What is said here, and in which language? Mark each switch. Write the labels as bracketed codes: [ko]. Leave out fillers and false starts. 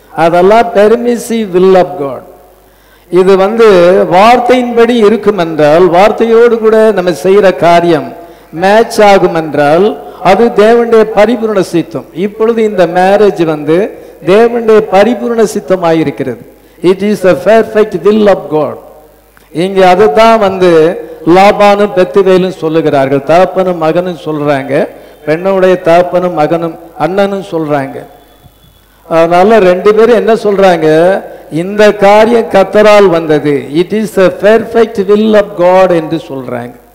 [ta] அதெல்லாம் [en] Permissive will of God. [ta] இது வார்த்தையின்படி இருக்கும் என்றால், வார்த்தையோடு கூட நம்ம செய்யற காரியம் மேட்ச் ஆகும் என்றால் அது தேவனுடைய பரிபூர்ண சித்தம். இப்பொழுது இந்த மேரேஜ் தேவனுடைய பரிபூர்ண சித்தமாயிருக்கிறது. [en] It is a perfect will of God. [ta] இங்க அதுதான் லாபானும் பெத்துவேலும் சொல்லுகிறார்கள். தகப்பனும் மகனும் சொல்றாங்க, பெண்ணுடைய தகப்பனும் மகனும் அண்ணனும் சொல்றாங்க. அதனால ரெண்டு பேரும் என்ன சொல்றாங்க, இந்த காரியம் கர்த்தரால் வந்தது, [en] it is a perfect will of God [ta] என்று சொல்றாங்க.